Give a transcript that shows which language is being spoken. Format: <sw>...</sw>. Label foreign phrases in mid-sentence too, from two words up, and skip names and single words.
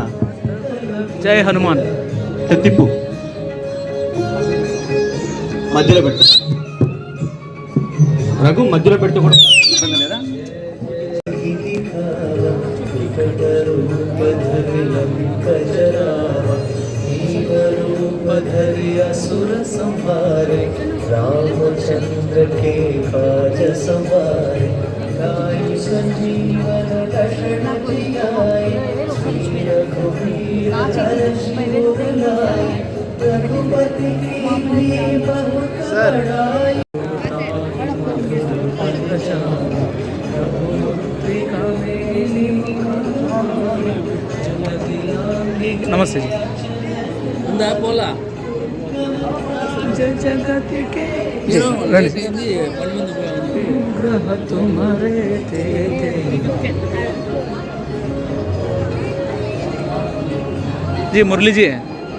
<te>జై హనుమాన్. తిప్పు మధ్యలో పెట్టు రఘు, మధ్యలో పెడితే కూడా ఇబ్బంది లేదా?</te> <hi>असुर संहारे रामचंद्र के काज संवारे गाय संजीवन लक्षण जियाए श्री रघुवीर हर्षि लाए रघुपति की बहुत बड़ाई.</hi> <te>నమస్తే జీ.</te> <hi>जी मुरली जी है.</hi>